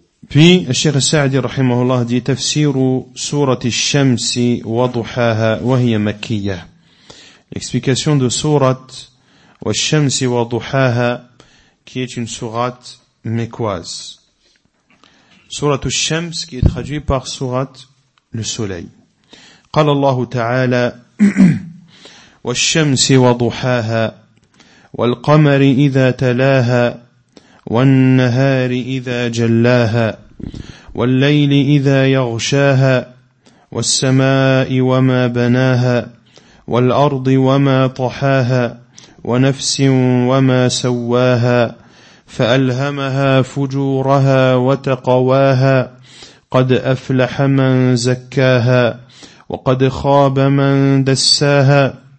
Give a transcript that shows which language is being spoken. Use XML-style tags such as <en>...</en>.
<fr>Puis,</fr> <ar>الشيخ السعدي رحمه الله</ar> <fr>dit</fr> <ar>تفسير سورة الشمس وضحاها وهي مكية.</ar> <fr>L'explication de</fr> <ar>سورة والشمس وضحاها</ar> <fr>qui est une sourate mécoise.</fr> <ar>سورة الشمس</ar> <fr>qui est traduit par سورة le soleil.</fr> <ar>قال الله تعالى والشمس وضحاها والقمر إذا تلاها والنهار إذا جلاها والليل إذا يغشاها والسماء وما بناها والأرض وما طحاها ونفس وما سواها فألهمها فجورها وتقواها قد أفلح من زكاها وقد خاب من دساها</ar>